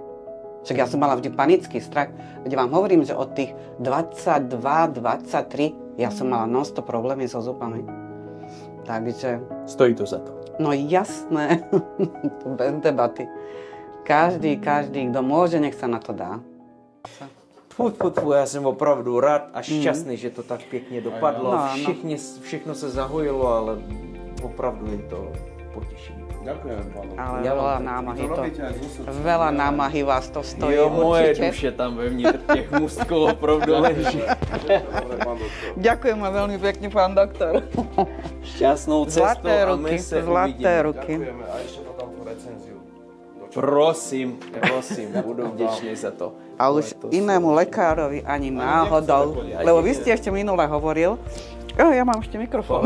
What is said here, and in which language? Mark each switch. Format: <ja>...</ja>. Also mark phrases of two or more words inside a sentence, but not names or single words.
<sk>Však ja som mala vždy panický strach. Veď vám hovorím, že od tých 22, 23 ja som mala non-stop problémy so zubami. Takže... Stojí to za to. No jasné, bez debaty. Každý, kto môže, nech sa na to dá.</sk> <cs>Já jsem opravdu rád a šťastný, že to tak pěkně dopadlo. No. Všechno se zahojilo, ale opravdu je to potěšení.</cs> <sk>Ďakujem, pánu. Ale veľa námahy vás to stojí.</sk> <cs>Jo, moje</cs> <sk>určite.</sk> <cs>duše tam vevnitř těch mustků opravdu leží.</cs> <sk>Ďakujem veľmi pekne, pán doktor.</sk> <cs>Šťastnou cestu a my se</cs> <sk>zlaté ruky. Ďakujeme a ešte to tam tú recenziu.</sk> <cs>Prosím, budu vděčný za to.</cs> <sk>A už inému lekárovi ani náhodou, lebo vy ste ešte minule hovoril, ja mám ešte mikrofón.</sk>